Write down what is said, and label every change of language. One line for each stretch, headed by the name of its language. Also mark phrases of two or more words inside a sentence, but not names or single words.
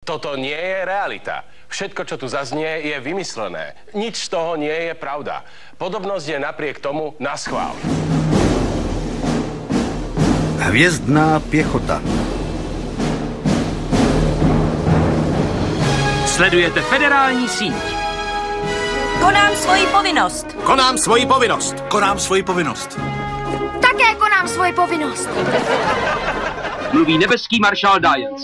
Slovak: Toto nie je realita. Všetko, čo tu zaznie, je vymyslené. Nič z toho nie je pravda. Podobnosť je napriek tomu naschvál. Hviezdná piechota.
Czech: Sledujete federální síť. Konám svoji povinnost. Konám svoji povinnost. Konám svoji povinnost. Také konám svoji povinnost. Mluví nebeský maršál Dajens.